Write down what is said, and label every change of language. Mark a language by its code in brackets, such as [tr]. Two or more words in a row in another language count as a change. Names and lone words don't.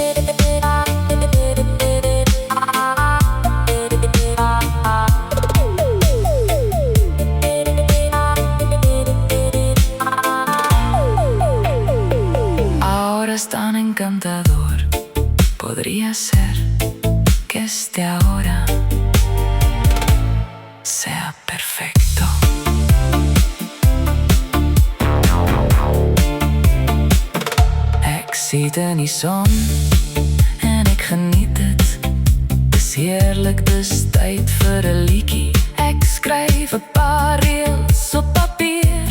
[es] Ahora es tan encantador, podría ser que este ahora sea perfecto. [nl] Ik zie de niet zon en ik geniet het. Het is heerlijk, dus tijd voor een liedje. Ik schrijf een paar reels op papier.